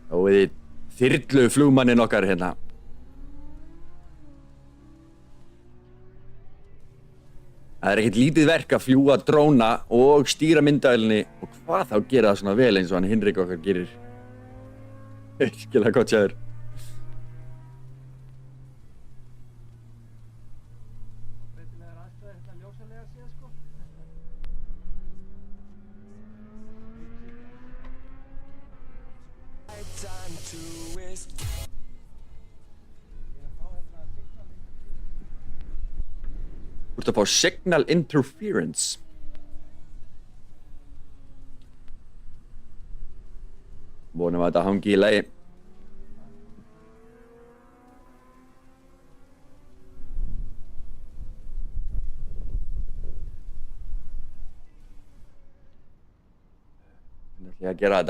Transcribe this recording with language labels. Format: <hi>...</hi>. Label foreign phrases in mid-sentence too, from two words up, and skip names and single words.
<is>Og við þyrlu flugmanninn okkar hérna. Það ekkert lítið verk að fljúga dróna og stýra myndavélinni og hvað þá gera það svona vel eins og hann Hinrik okkar gerir. Virkilega gott hjá þér. Breytilegar aðstæður hérna ljósalega séð sko.</is> <en>Time to waste.</en> <is>Ég er að fá hérna signal Þú ert að fá</is> <en>signal interference.</en> <is>Vonum að þetta hangi í lagi. Hvernig ætla ég að gera þetta?</is>